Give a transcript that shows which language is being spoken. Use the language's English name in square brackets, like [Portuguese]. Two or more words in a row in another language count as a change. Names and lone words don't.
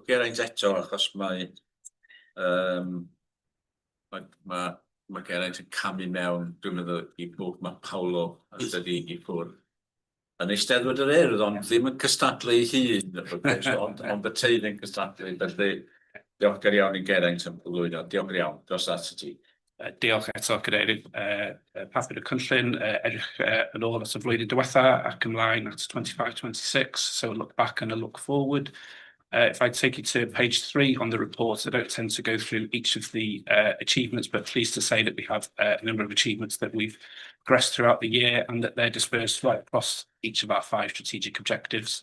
[Welsh] Geraint eto, achos mae Geraint yn camu mewn, dwi'n meddwl i bod mae Paolo a ydy i ffwrdd yn Eisteddfod yr Urdd, ond ddim yn cystadlu ei hun, ond y teulu'n cystadlu. Felly, diolch yn iawn i Geraint am cyflwyno. Diolch yn iawn, dros at y ti. Diolch eto, Cadeirydd. Papur y cynllun, edrych yn ôl at y flwyddyn diwetha ac ymlaen at 25-26, so [English] a look back and a look forward. If I take you to page 3 on the report, I don't tend to go through each of the achievements, but pleased to say that we have a number of achievements that we've progressed throughout the year and that they're dispersed right across each of our 5 strategic objectives.